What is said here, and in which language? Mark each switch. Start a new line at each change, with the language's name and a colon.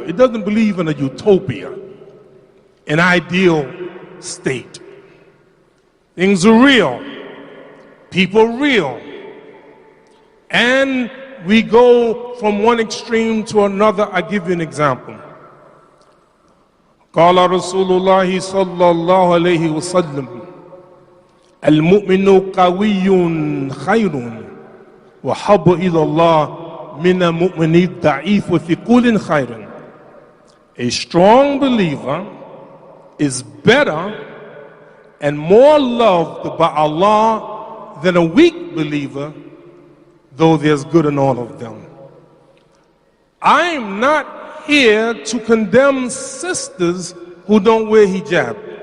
English: It doesn't believe in a utopia, an ideal state. Things are real, people real, and we go from one extreme to another. I give you an example.
Arabic: قال رسول الله صلى الله عليه وسلم المؤمن قوي خير وحب إلى الله من المؤمن الضعيف وفي كل خير.
English: A strong believer is better and more loved by Allah than a weak believer, though there's good in all of them. I'm not here to condemn sisters who don't wear hijab.